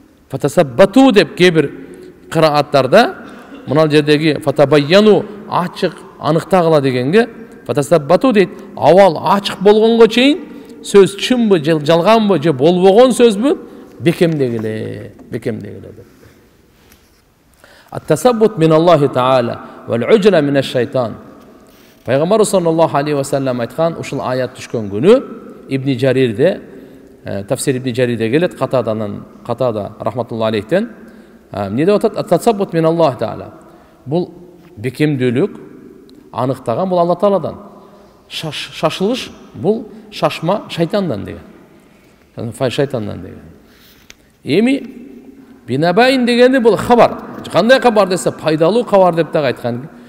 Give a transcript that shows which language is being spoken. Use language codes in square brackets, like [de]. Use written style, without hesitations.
[ky] Фатасаббату деп кебир кырааттарда мына жердеги фатабайяну ачык аныктагыла дегенге фатасаббату дейт. Авал ачык болгонго чейин сөз чынбы, жалганбы, же болбогон сөзбү бекемдегиле деп. [ar] Ат-тасаббут мин Аллахи таала вал уджра мин аш-шайтан. [ky] Пайгамбар [ar] саллаллаху алейхи ва саллям [ky] айткан ушул аят түшкөн күнү Ибн Жарирде, тафсир Ибн Жарирде келет, Катада [ar] рахматуллахи алейхтен [ky] эмне деп атат? [ar] Ат-тасаббут мин Аллахи таала. [ky] Бул бекемдүүлүк аныктаган бул Алла Тааладан. Шашылыш бул шашма шайтандан деген. Шайтандан деген. Эми бинабайн дегенде бул хабар. Кандай хабар десе, пайдалуу хабар деп дагы айткан.